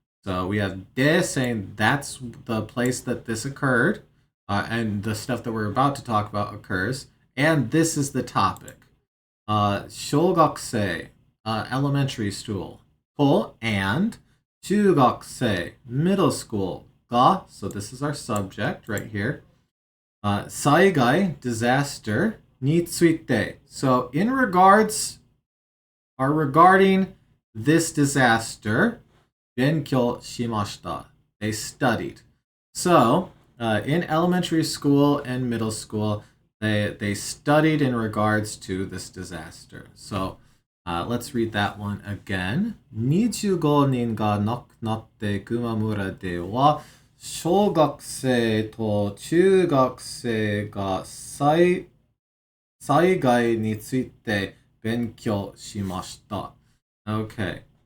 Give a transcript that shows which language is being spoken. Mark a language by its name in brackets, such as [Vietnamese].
[English] So we have de saying that's the place that this occurred, and the stuff that we're about to talk about occurs, and this is the topic. [Japanese] 小学生, [English] elementary school, と and [Japanese] 中学生, [English] middle school, が, so this is our subject right here. [Japanese] 災害, [English] disaster, [Japanese] について. [English] So in regards, are regarding this disaster, [Japanese] 勉強しました. [English] They studied. So, in elementary school and middle school, they studied in regards to this disaster. So, let's read that one again. [Japanese] 25人が亡くなって球磨村では、小学生と中学生が災害について勉強しました. [English] Okay.